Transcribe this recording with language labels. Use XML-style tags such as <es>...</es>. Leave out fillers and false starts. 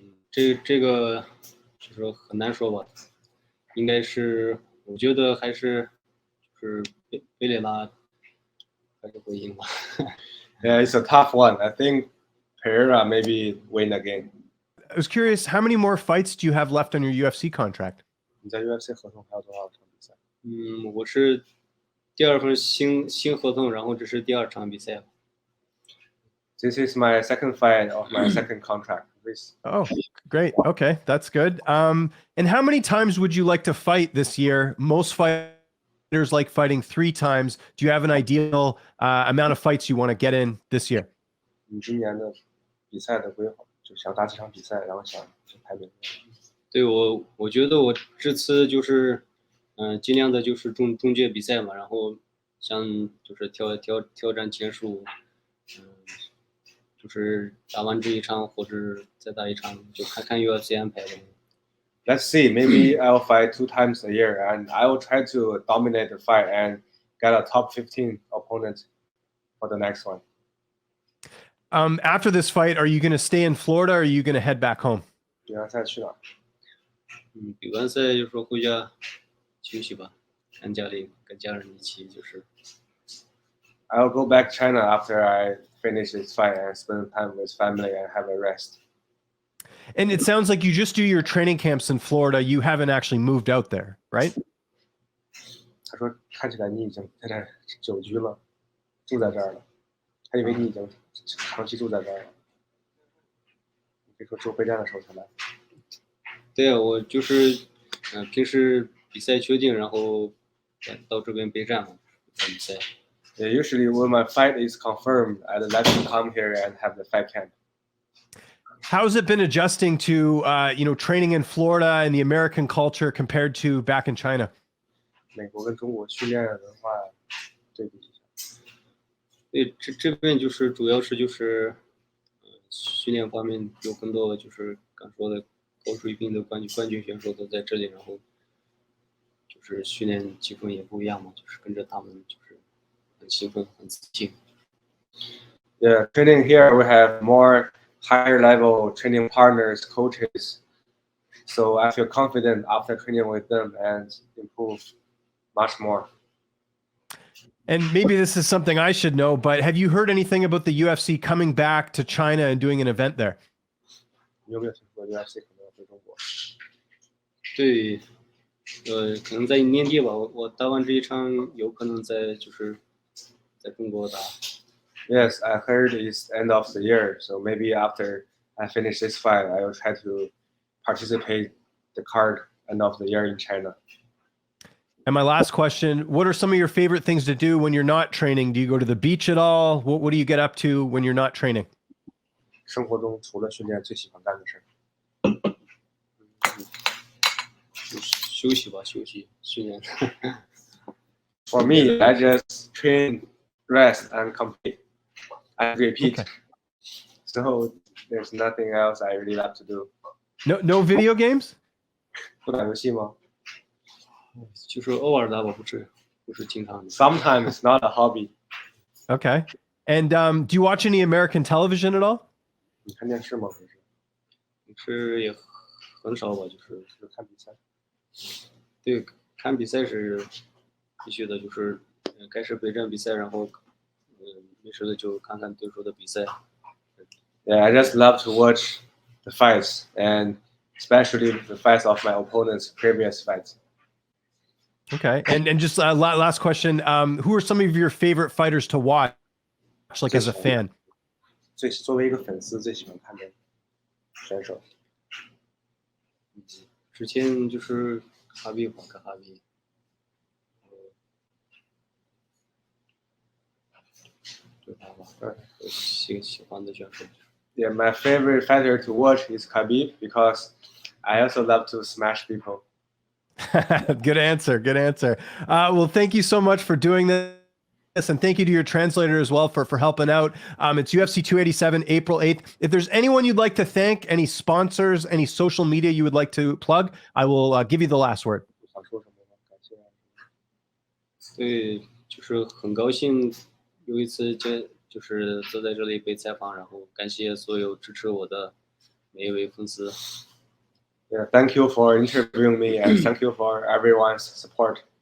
<zh>这个就是很难说吧，应该是我觉得还是就是贝雷拉还是会赢吧。</zh> <en>Yeah, it's a tough one. I think Pereira maybe win again. I was curious, how many more fights do you have left on your UFC contract?</en> <zh>你在 UFC 合同还有多少场比赛？我是第2份新合同，然后这是第2场比赛。</zh> <en>This is my second fight of my second contract. Oh, great. Okay, that's good. And how many times would you like to fight this year? Most fighters like fighting 3 times. Do you have an ideal amount of fights you want to get in this year?</en> <zh>你今年的比赛的规划，就想打几场比赛，然后想排名。对，我觉得我这次就是尽量的就是终结比赛嘛，然后想就是挑战结束，就是打完这一场或者再打一场，就看 UFC 安排的。</zh> <en>Let's see. Maybe I'll fight 2 times a year, and I will try to dominate the fight and get a top 15 opponent for the next one. After this fight, are you going to stay in Florida or are you going to head back home?</en> <zh>比完赛去哪？比完赛就说回家休息吧，跟家人一起就是。</zh> <en>I'll go back China after I finish this fight and spend time with family and have a rest. And it sounds like you just do your training camps in Florida. You haven't actually moved out there, right?</en> <zh>他说看起来你已经在这久居了，住在这儿了。还以为你已经长期住在这儿了，你可以说只有备战的时候才来。对啊，我就是平时比赛确定，然后到这边备战嘛，看比赛。</zh> <en>Yeah, usually when my fight is confirmed, I'd like to come here and have the fight camp. How's it been adjusting to training in Florida and the American culture compared to back in China?</en> <zh>美国跟中国训练文化对比一下。对，这边就是主要是就是训练方面有更多就是刚说的高水平的冠军选手都在这里，然后就是训练气氛也不一样嘛，就是跟着他们就是很兴奋很自信。</zh> <en>Yeah, training here we have more higher level training partners, coaches. So I feel confident after training with them and improve much more. And maybe this is something I should know, but have you heard anything about the UFC coming back to China and doing an event there?</en> <zh>你有没有听说 UFC 可能要回中国？对，可能在年底吧，我打完这一场，有可能在中国打。</zh> <en>Yes, I heard it's end of the year, so maybe after I finish this fight, I will try to participate the card end of the year in China. And my last question, what are some of your favorite things to do when you're not training? Do you go to the beach at all? What do you get up to when you're not training?</en> <zh>生活中除了训练，最喜欢干的事儿。休息吧，休息训练。</zh> <en>For me, I just train, rest, and compete. I repeat. Okay. So there's nothing else I really love to do. No video games?</en> <zh>不打游戏吗？就是偶尔打吧，不是经常的。</zh> <en>Sometimes it's not a hobby. Okay. And do you watch any American television at all?</en> <zh>你看电视吗？平时平时也很少吧，就是看比赛。对，看比赛是必须的，就是开始备战比赛，然后没事的就看看对手的比赛。</zh> <en>Yeah, I just love to watch the fights, and especially the fights of my opponents' previous fights. Okay. And just last question, who are some of your favorite fighters to watch, like as a fan?</en> <zh>作为一个粉丝，最喜欢看的选手。之前就是哈比吧，跟哈比。对他吧，喜欢的选手。</zh> <en>Yeah, my favorite fighter to watch is Khabib because I also love to smash people. Good answer. Good answer. Well, thank you so much for doing this. And thank you to your translator as well for helping out. It's UFC 287, April 8th. If there's anyone you'd like to thank, any sponsors, any social media you would like to plug, I will give you the last word.</en> <zh>想说什么吗？感谢。对，就是很高兴有一次就是坐在这里被采访，然后感谢所有支持我的每一位粉丝。</zh> <en>Yeah, thank you for interviewing me and thank you for everyone's support.</en>